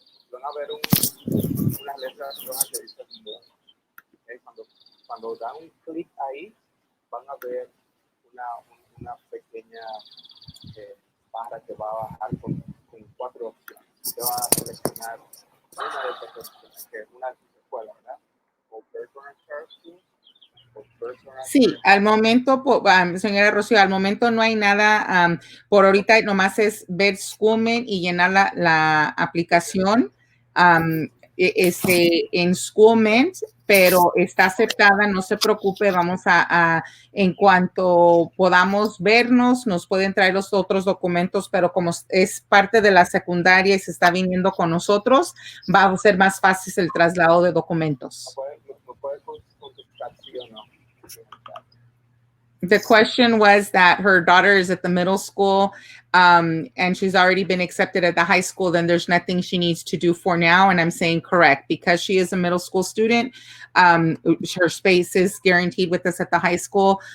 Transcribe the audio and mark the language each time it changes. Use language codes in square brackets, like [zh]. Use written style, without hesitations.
[es] Van a ver unas letras rojas que dicen more, ¿okay? Cuando dan un clic ahí, van a ver una pequeña barra que va a bajar con 4 opciones. Usted va a seleccionar una de estas opciones, que es una escuela, ¿verdad? O personal service, o personal Sí, al momento, señora Rocío, al momento no hay nada, por ahorita nomás es ver Schoolment y llenar la aplicación en Schoolment, pero está aceptada, no se preocupe, vamos en cuanto podamos vernos, nos pueden traer los otros documentos, pero como es parte de la secundaria y se está viniendo con nosotros, va a ser más fácil el traslado de documentos. ¿No puede contestar sí o no? [en] The question was that her daughter is at the middle school and she's already been accepted at the high school, then there's nothing she needs to do for now. And I'm saying correct, because she is a middle school student. Her space is guaranteed with us at the high school.